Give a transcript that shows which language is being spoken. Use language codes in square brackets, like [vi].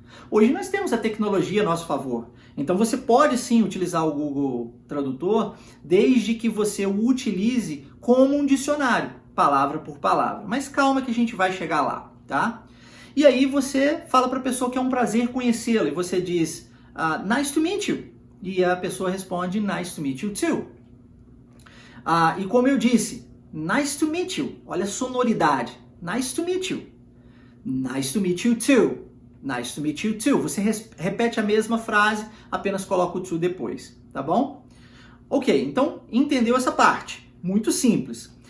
[pt] Hoje nós temos a tecnologia a nosso favor. Então você pode sim utilizar o Google Tradutor, desde que você o utilize como um dicionário, palavra por palavra. Mas calma que a gente vai chegar lá, tá? E aí você fala para a pessoa que é um prazer conhecê-la, e você diz, [en] nice to meet you. [pt] E a pessoa responde, [en] nice to meet you too. [pt] E como eu disse, [en] nice to meet you. [pt] Olha a sonoridade. [en] Nice to meet you. Nice to meet you too. Nice to meet you too. [pt] Você repete a mesma frase, apenas coloca o to depois, tá bom? Ok, então entendeu essa parte. Muito simples.